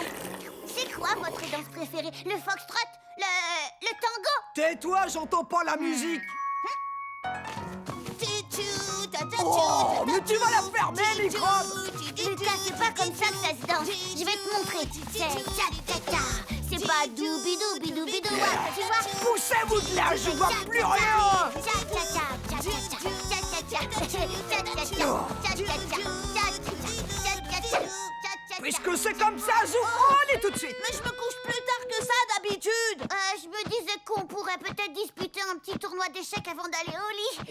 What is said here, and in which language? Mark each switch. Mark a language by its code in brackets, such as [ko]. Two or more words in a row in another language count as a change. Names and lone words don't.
[fr] C'est quoi votre danse préférée? Le foxtrot? Le tango? Tais-toi, j'entends pas la musique. Oh, mais tu vas la fermer, microbe. Lucas, c'est pas comme ça que ça se danse. Je vais te montrer. C'est tcha-tcha-tcha. C'est pas doubi-doubi-doubi-dou. Tu vois? Poussez-vous de là, je vois plus rien. Tcha-tcha-tcha, tcha-tcha-tcha, tcha-tcha-tcha, tcha-tcha-tcha, tcha-tcha-tcha, tcha-tcha-tcha. Puisque c'est comme ça, Zou, allez tout de suite. Mais je me couche plus tard que ça d'habitude. Je me disais qu'on pourrait peut-être disputer un petit tournoi d'échecs avant d'aller au lit.